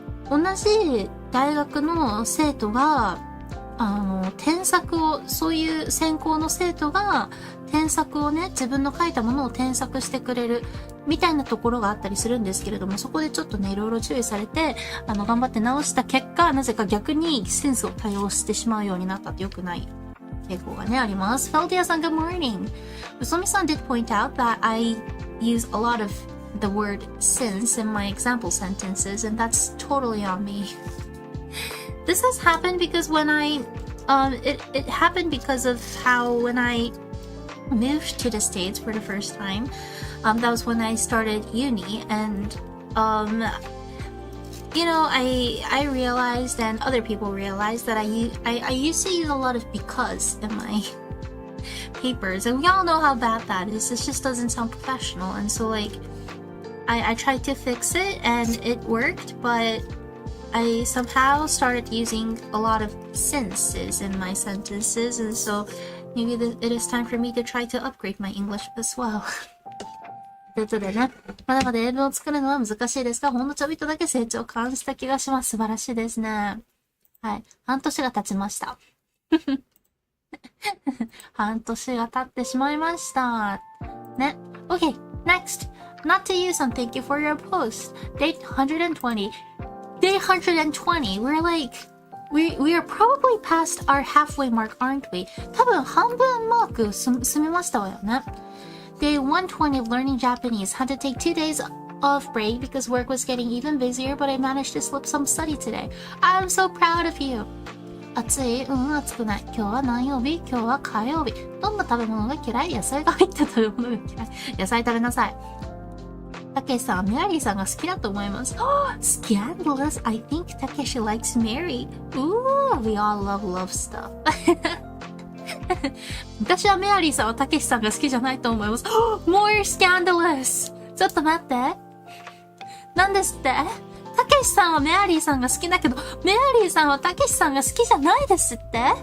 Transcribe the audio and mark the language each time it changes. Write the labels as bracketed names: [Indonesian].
[Japanese] 同じ大学の生徒が、添削を、そういう専攻の生徒が、添削をね、自分の書いたものを添削してくれる、みたいなところがあったりするんですけれども、そこでちょっとね、いろいろ注意されて、頑張って直した結果、なぜか逆にセンスを多用してしまうようになったって良くない傾向がね、あります。フェルディアさん、 [English] good morning. うそみさん did point out that I use a lot of the word since in my example sentences, and that's totally on me. This has happened because when it happened because of how when I moved to the States for the first time, that was when I started uni, and you know, I realized and other people realized that I used to use a lot of because in my papers, and we all know how bad that is. It just doesn't sound professional, and so like I tried to fix it and it worked, but I somehow started using a lot of sinces in my sentences, and so maybe it is time for me to try to upgrade my English as well. [Japanese] ということでね、まだまだ英文を作るのは難しいですが、ほんのちょびっとだけ成長を感じた気がします。素晴らしいですね。はい。半年が経ちました。半年が経ってしまいました。 [English] ね。Okay, next. Not to you, son. Thank you for your post. Day 120. Day 120. We're like, we are probably past our halfway mark, aren't we? [Japanese] 多分半分マーク済みましたわよね。 [English] Day 120 of learning Japanese. Had to take 2 days off break because work was getting even busier, but I managed to slip some study today. I'm so proud of you. [Japanese] 暑い？暑くない。今日は何曜日？今日は火曜日。どんな食べ物が嫌い？野菜が入った食べ物が嫌い。野菜食べなさい。たけしさんはメアリーさんが好きだと思います。 [English] Scandalous. I think Takeshi likes Mary. Ooh, we all love stuff. [Japanese] 私はメアリーさんはたけしさんが好きじゃないと思います。 [English] More scandalous. [Japanese] ちょっと待って。なんですって？たけしさんはメアリーさんが好きだけど、メアリーさんはたけしさんが好きじゃないですって？